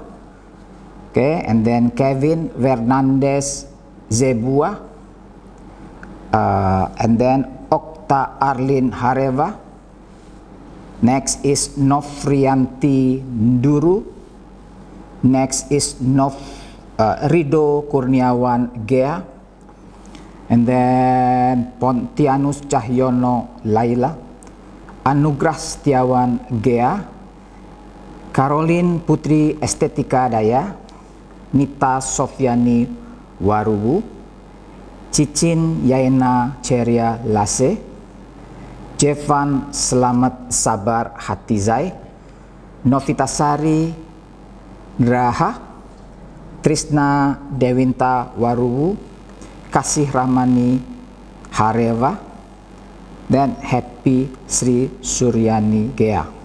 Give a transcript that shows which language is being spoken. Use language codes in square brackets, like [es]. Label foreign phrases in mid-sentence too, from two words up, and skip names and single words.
[en] Okay, and then Kevin Fernandez Zebua, and then Okta Arlin Hareva. Next is Nofrianti Nduru. Next is Rido Kurniawan Gea. And then Pontianus Cahyono Laila, Anugrah Setiawan Gea, Caroline Putri Estetika Daya, Nita Sofiani Warubu, Cicin Yaina Ceria Lase, Jevan Selamat Sabar Hatizai, Novitasari Graha, Trisna Dewinta Warubu, Kasih Ramani Hareva, dan Happy Sri Suryani Gea.